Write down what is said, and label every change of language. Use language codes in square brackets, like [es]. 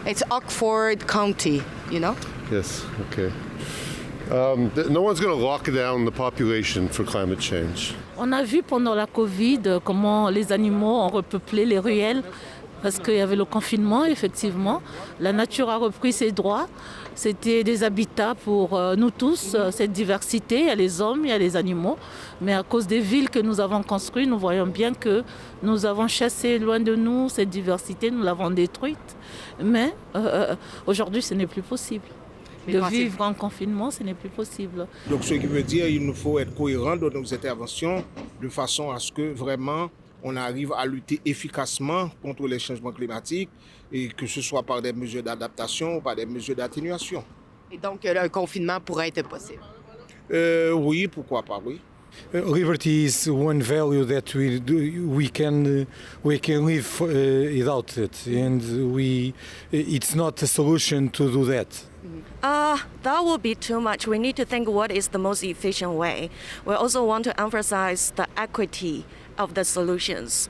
[en] It's Oxford County, you know? Yes, okay. No one's going to lock down the population for climate change. [fr] On a vu pendant la Covid comment les animaux ont repeuplé les ruelles parce qu'il y avait le confinement, effectivement. La nature a repris ses droits. C'était des habitats pour nous tous, cette diversité. Il y a les hommes, il y a les animaux. Mais à cause des villes que nous avons construites, nous voyons bien que nous avons chassé loin de nous cette diversité, nous l'avons détruite. Mais aujourd'hui, ce n'est plus possible. De vivre en confinement, ce n'est plus possible. Donc ce qui veut dire qu'il nous faut être cohérent dans nos interventions de façon à ce que vraiment on arrive à lutter efficacement contre les changements climatiques et que ce soit par des mesures d'adaptation ou par des mesures d'atténuation. Et donc un confinement pourrait être possible? Oui, pourquoi pas, oui. [en] Liberty is one value that we can live without it, and it's not a solution to do that. That will be too much. We need to think what is the most efficient way. We also want to emphasize the equity of the solutions.